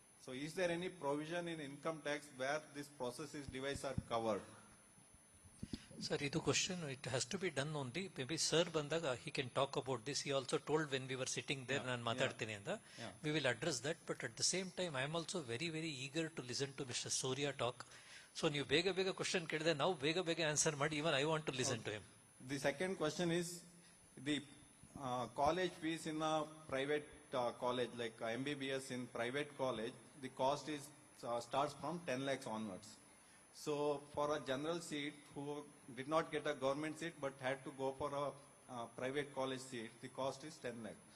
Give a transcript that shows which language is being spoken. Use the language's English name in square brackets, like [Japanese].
[English] So is there any provision in income tax where this processes device are covered? Sir, ಇದು question, it has to be done only, maybe sir [Kannada] ಬಂದಾಗ [English] he can talk about this. He also told when we were sitting there, [Kannada] ನಾನು ಮಾತಾಡ್ತೀನಿ ಅಂತ. [English] We will address that, but at the same time I am also very very eager to listen to Mr. Surya talk. [Kannada] So ನೀವು ಬೇಗ ಬೇಗ question ಕೇಳಿದ್ರೆ ನಾವು ಬೇಗ ಬೇಗ ಆನ್ಸರ್ ಮಾಡಿ, [English] even I want to listen to him. The second question is the college fees in a private college, like MBBS in private college, the cost is starts from 10 lakhs onwards. So for a general seat who did not get a government seat but had to go for a private college seat, the cost is 10 lakh.